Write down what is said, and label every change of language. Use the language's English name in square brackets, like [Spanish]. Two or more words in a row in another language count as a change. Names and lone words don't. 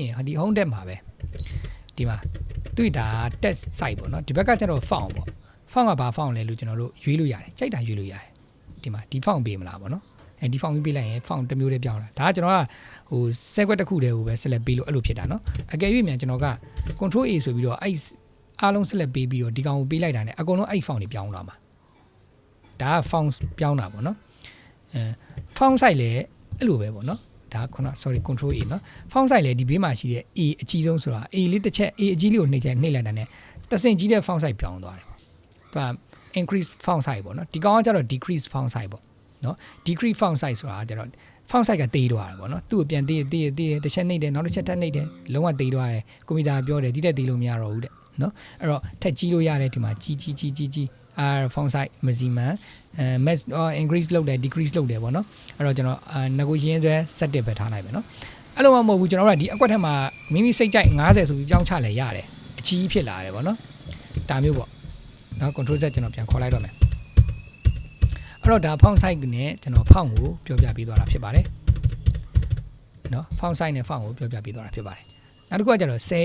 [Burmese] ရင်ဒီ [English] home tab [Burmese] မှာပဲဒီမှာတွေ့တာ [English] text size [Burmese] ပေါ့နော်ဒီဘက်ကကျတော့ font ပေါ့ font ကဘာ font လဲလို့ကျွန်တော်တို့ရွေးလို့ရတယ်ကြိုက်တာရွေးလို့ရတယ်ဒီမှာဒီ font ပေးမလားပေါ့နော်အဲဒီ font ပေးလိုက်ရင် font တစ်မျိုးလေးပြောင်းလာဒါကကျွန်တော်ကဟို sequence တစ်ခုတည်းကိုပဲ select ပေးလို့အဲ့လိုဖြစ်တာเนาะအကယ်၍မြန်ကျွန်တော်က [English] control A [Burmese] ဆိုပြီးတော့အဲ့အားလုံး select ပေးပြီးတော့ဒီကောင်ကိုပေးလိုက်တာ ਨੇ အကုန်လုံးအဲ့ font တွေပြောင်းလာမှာဒါက font ပြောင်းတာပေါ့နော် [English] font size [Burmese] လည်းအဲ့လိုပဲပေါ့နော်ဒါခုန sorry [English] control A [Burmese] เนาะ [English] font size [Burmese] လည်းဒီဘေးမှာရှိတဲ့ A အကြီးဆုံးဆိုတာ A လေးတစ်ချက် A အကြီးလေးကိုနှိပ်လိုက်တာ ਨੇ တဆင့်ကြီးတဲ့ [English] font size [Burmese] ပြောင်းသွားတယ်သူကincrease [English] font size [Burmese] ပေါ့နော်ဒီကောင်ကကျတော့ [English] decrease font size [Burmese] ပေါ့နော် [English] decrease font size [Burmese] ဆိုတာကျတော့ [English] font size [Burmese] ကတေးသွားတာပေါ့နော်သူ့ကိုပြန်တေးတစ်ချက်နှိပ်တယ်နောက်တစ်ချက်ထပ်နှိပ်တယ်လုံးဝတေး သွားတယ်ကွန်ပျူတာပြောတယ်ဒီတက်တေးလို့မရတော့ဘူးတဲ့နော်အဲ့တော့ထက်ကြီးလို့ရတယ်ဒီမှာကြီး [English] font size maximum max increase [Burmese] လုပ်တယ် decrease လုပ်တယ်ပေါ့နော်အဲ့တော့ကျွန်တော်negotiation ဆွဲ set ပဲထားလိုက်ပဲနော်အဲ့လိုမှမဟုတ်ဘူးကျွန်တော်တို့ကဒီအကွက်ထက်မှာမိမိစိတ်ကြိုက်90ဆိုပြီးပြောင်းချလဲရတယ်အကြီးဖြစ်လာတယ်ပေါ့နော်ဒါမျိုးပေါ့နော် [English] control z [Burmese] ကျွန်တော်ပြန်ခေါ်လိုက်တော့မယ်အဲ့တော့ဒါ [English] font size [Burmese] နဲ့ကျွန်တော် font ကိုပြောပြပေးသွားတာဖြစ်ပါတယ်နော် [English] font size [Burmese] နဲ့ font ကိုပြောပြပေးသွားတာဖြစ်ပါတယ်နောက်တစ်ခုကကျတော့